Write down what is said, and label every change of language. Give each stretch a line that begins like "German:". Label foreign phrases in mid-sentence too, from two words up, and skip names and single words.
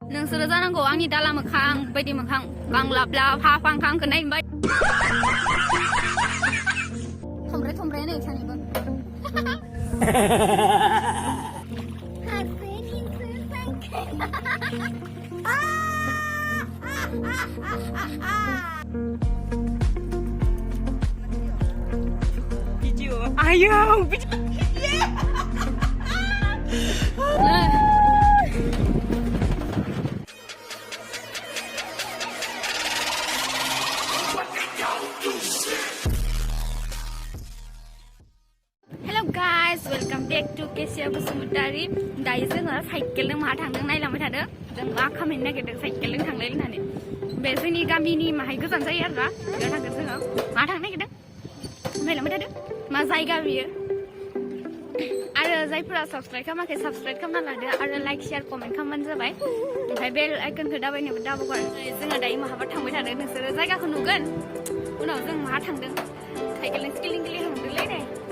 Bodo: नोंसोरो जानांगौ आंनि दाला मोखां बायदि मोखां गांलाबला फा फांखांखौ नायबाय थमब्रे थमब्रे नै सानैबो Video ayaw
English: Hello guys, welcome back to Kesia Basumatari.
Bodo: दायो जोङो साइकेलजों माहा थांदों नायलांबाय थादों जों मा खामायनो नागिरदों साइकेलजों थांलाय होननानै बे जोंनि गामिनि माहाय गोजान जायो आरोना बेयाव थांगोन जोङो माहा थांनो नागिरदों नायलांबाय थादों मा जायगा बियो आरो जायफोरा साबस्क्राइब खालामाखै साबस्क्राइब खालामना लादो आरो
English: like share comment
Bodo: खालामबानो जाबाय ओमफ्राय
English: bell icon
Bodo: दाबायनोबो दाबावगार जोङो दायो माहाबा थांबाय थादों नोंसोरो जायगाखौ नुगोन उनाव जों माहा थांदों साइकेलजों स्किलिं गिलिं थांदोंलै नै